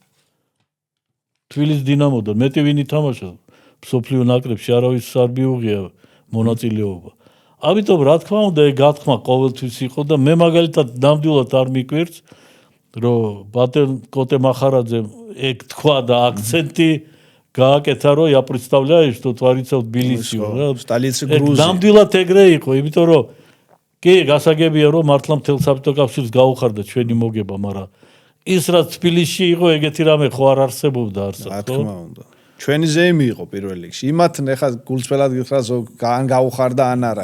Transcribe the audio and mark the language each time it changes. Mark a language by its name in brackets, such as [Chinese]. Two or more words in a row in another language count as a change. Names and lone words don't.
[Georgian] თბილისის დინამოდან მეტი ვინ ითამაშა სოფლიო ნაკრებში არავის არ მიუღია მონაწილეობა. ამიტომ რა თქმა უნდა ეგ გათქმა ყოველთვის იყო და მე მაგალითად ნამდვილად არ მიკვირს რომ ბატონ კოტე მახარაძემ ეგ თქვა და აქცენტი გააკეთა რომ [Russian] я представляю что творится в Тбилиси [Georgian] რა [Russian] столицы Грузии [Georgian] ნამდვილად ეგრე იყო იმიტომ რომ კი გასაგებია რომ მართლა მთელ საბჭოთა კავშირს გაუხარდა ჩვენი მოგება მაგრამ ის რაც თბილისში იყო ეგეთი რამე ხო არ არსებობდა არსად რა თქმა უნდა ჩვენი ზეიმი იყო პირველ რიგში იმათნ ეხა გულწრფელად გითხრა ან გაუხარდა ან არა